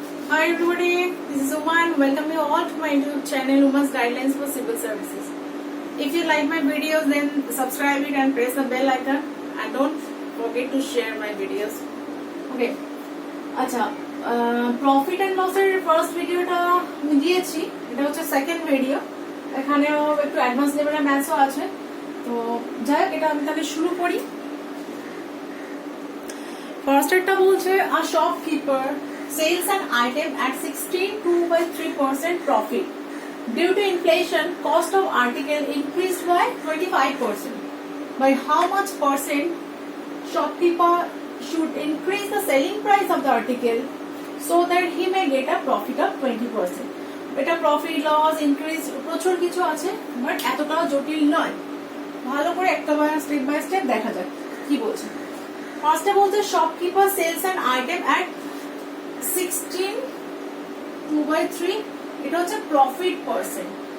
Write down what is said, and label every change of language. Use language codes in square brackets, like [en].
[en] Hi everybody, this is Uma and welcome you all to my YouTube channel Uma's Guidelines for Civil Services. If you like my videos then subscribe it and press the bell icon and don't forget to share my videos. [bn] Okay, আচ্ছা profit and loss এর first ভিডিওটা আমি দিয়েছি, এটা হচ্ছে second video, এখানেও একটু advance লেভেলের ম্যাথসও আছে। তো যাই হোক, এটা আমি তাহলে শুরু করি। ফার্স্ট এরটা বলছে [en] A shopkeeper sells an item at 16.2% profit. Due to inflation, cost of article increased by 25%. By how much percent shopkeeper should increase the selling price of the article so that he may get a profit of 20%? [bn] এটা profit loss increase প্রচুর কিছু আছে, but এতটাও জটিল নয়। ভালো করে একটা স্টেপ বাই স্টেপ দেখা যাক কি বলছে। ফার্স্টে বলছে [en] shopkeeper sells an item at 16.2/3, [bn] এটা হচ্ছে প্রফিট পার্সেন্ট।